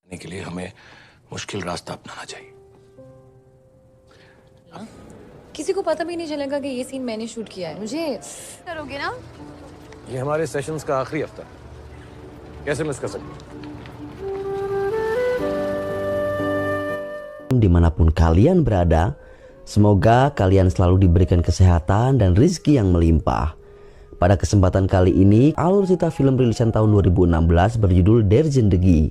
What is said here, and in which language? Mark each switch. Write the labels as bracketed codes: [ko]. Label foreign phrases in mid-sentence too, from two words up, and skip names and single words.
[hi] के लिए हमें मुश्किल रास्ता अपनाना चाहिए। किसी को पता भी नहीं चलेगा कि ये सीन मैंने शूट किया है। मुझे करोगे ना? ये हमारे सेशंस का आखिरी हफ्ता है, कैसे मिस कर सकते? [id] Dimanapun kalian berada, semoga kalian selalu diberikan kesehatan dan rizki yang melimpah. Pada kesempatan kali ini, alur cerita film rilisan tahun 2016 berjudul Der Zindagi.